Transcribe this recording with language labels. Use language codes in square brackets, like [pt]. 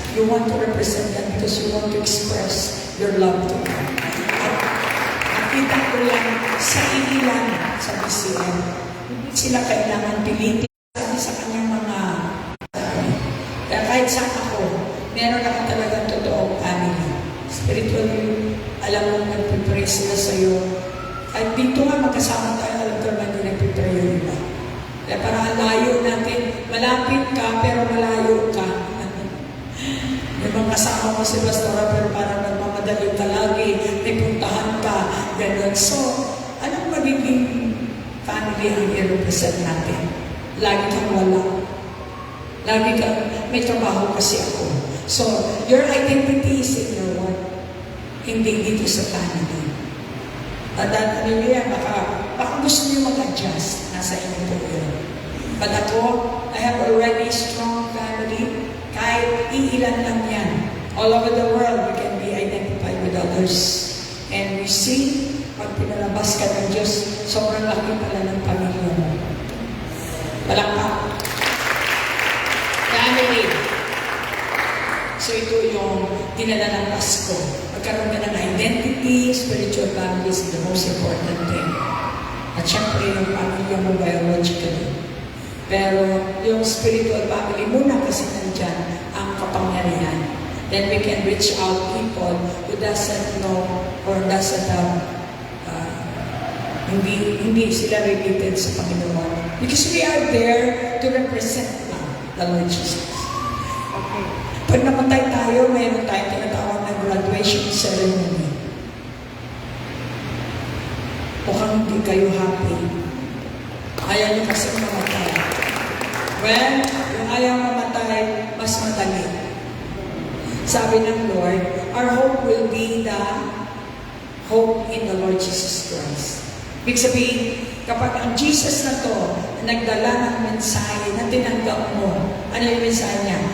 [en] You want to represent them because you want to express your love to them. [tl] At nakita ko lang sa ilan sa BCM, hindi sila kailangan pilitin sa kanyang mga kaya kahit saan ako, meron ako talagang totoong family. Spiritually, alam mo, nagpipray sila sa'yo. Kahit dito nga magkasama tayo, alam ko naman yung nagpipray yung iba. Kaya para layo natin, malapit ka pero malayo ka. May mga kasama mo si Pastora pero parang nagmamadali ka lagi, may puntahan ka, gano'n. So, anong magiging family ang i-represent natin? Lagi kang wala. Lagi kang, may trabaho kasi ako. [en] So, your identity is in your work. [tl] Hindi dito sa family. At ano niya, baka gusto niyo mag-adjust. Nasa inyo po yun. [en] But [tl] ako, [en] I have already strong family. [tl] Kahit iilan lang yan. [en] All over the world, we can be identified with others. And we see, [tl] pag pinalabas ka ng Diyos, sobrang laki pala ng pamilya mo. Palakpak. Family. So ito yung dinala ng Pasko. Magkaroon ka ng [en] identity, spiritual family is the most important thing. [tl] At syempre yung pamilya mo biologically. Pero yung spiritual family muna kasi nandyan ang kapangyarihan. [en] Then we can reach out people who doesn't know or doesn't have [tl] hindi sila related sa Panginoon. [en] Because we are there to represent the Lord Jesus. Okay. [tl] Pag namatay tayo, mayroon tayong tinatawag na graduation ceremony. Mukhang hindi kayo happy. Ayaw niyo kasi mamatay. [en] Well, [tl] yung ayaw mamatay, mas madali. Sabi ng [en] Lord, our hope will be the hope in the Lord Jesus Christ. [tl] Ibig sabihin, kapag ang Jesus na to, nagdala ng mensahe na tinanggap mo, ano yung mensahe niya?